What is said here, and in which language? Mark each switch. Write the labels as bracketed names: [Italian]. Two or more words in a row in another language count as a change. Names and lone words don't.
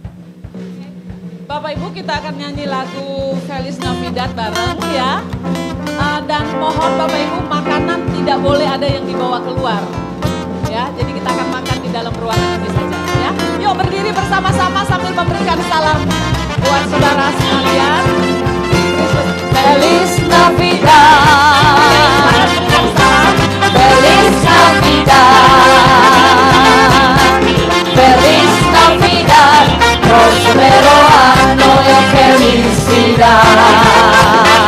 [Indonesian] Bapak Ibu kita akan nyanyi lagu Feliz Navidad bareng ya. Dan mohon Bapak Ibu makanan tidak boleh ada yang dibawa keluar. Ya, jadi kita akan makan di dalam ruangan ini saja ya. Yuk berdiri bersama-sama sambil memberikan salam buat saudara sekalian. [Spanish] Feliz Navidad, Feliz Navidad, Feliz Navidad, Prospero año de felicidad.